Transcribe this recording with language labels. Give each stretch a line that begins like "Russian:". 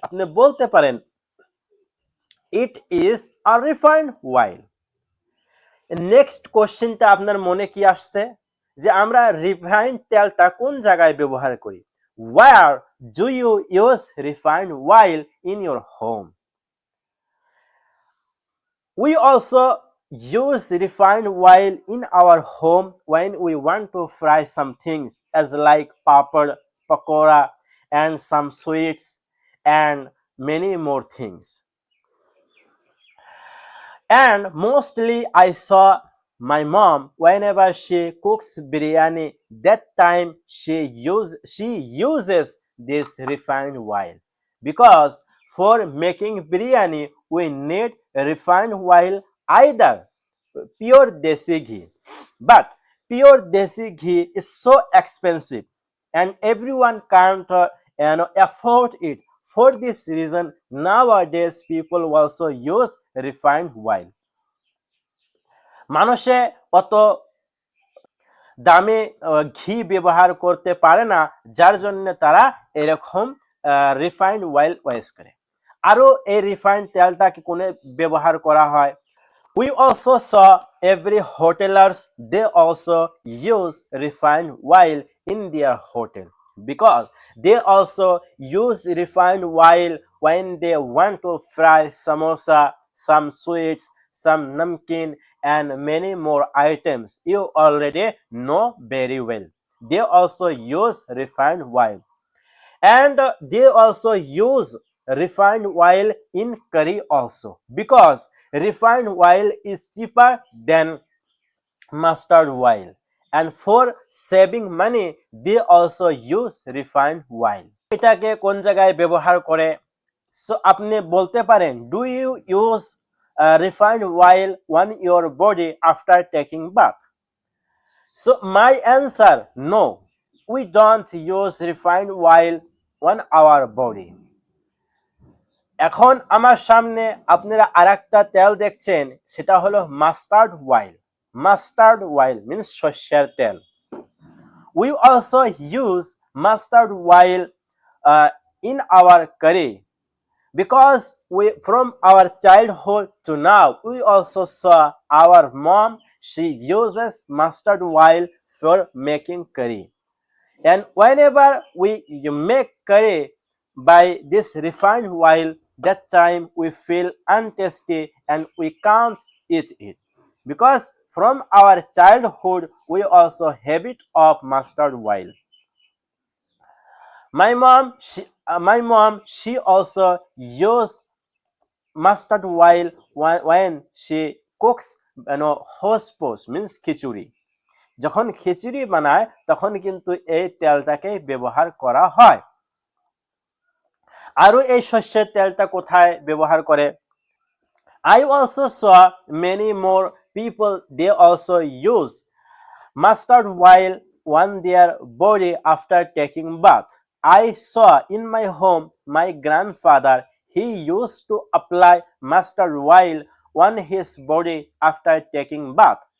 Bangla: আপনি বলতে পারেন
English: It is a refined oil.
Bangla: Next কোশ্চেনটা আপনার মনে কি আসছে যে আমরা রিফাইন্ড তেলটা কোন জায়গায় ব্যবহার করি?
English: Where do you use refined oil in your home? We also use refined oil in our home when we want to fry some things as like papad, pakora, and some sweets and many more things. And mostly I saw my mom whenever she cooks biryani, that time she uses this refined oil, because for making biryani we need refined oil, either pure desi ghee. But pure desi ghee is so expensive and everyone can't afford it. For this reason, nowadays people also use refined oil.
Bangla: মানুষে অত দামে ঘি ব্যবহার করতে পারে না, যার জন্য তারা এরকম রিফাইন্ড অয়েল ওয়েস্ট করে। আরো এই রিফাইন্ড তেলটাকে কোনে ব্যবহার করা হয়?
English: We also saw every hotelers, they also use refined oil in their hotel, because they also use refined oil when they want to fry samosa, some sweets, some namkeen, and many more items you already know very well. They also use refined oil. And they also use refined oil in curry also, because refined oil is cheaper than mustard oil, and for saving money they also use refined oil.
Bangla: এটাকে কোন জায়গায় ব্যবহার করে?
English: so
Bangla: আপনি বলতে পারেন,
English: Do you use refined oil on your body after taking bath? So my answer, no, we don't use refined oil on our body.
Bangla: এখন আমার সামনে আপনারা আরেকটা তেল দেখছেন, সেটা হলো mustard oil.
English: mustard oil means
Bangla: সরষের তেল।
English: We also use mustard oil in our curry, because we from our childhood to now we also saw our mom, she uses mustard oil for making curry. And whenever we make curry by this refined oil, that time we feel untasty and we can't eat it, because from our childhood we also habit of mustard oil. My mom she also use mustard oil when she cooks
Bangla: hose pose means খিচুড়ি, যখন খিচুড়ি বানায় তখন কিন্তু এই তেলটাকে ব্যবহার করা হয়। আরো এই শস্যের তেলটা কোথায় ব্যবহার করে?
English: I also saw many more people, they also use mustard oil on their body after taking bath. I saw in my home my grandfather, he used to apply mustard oil on his body after taking bath.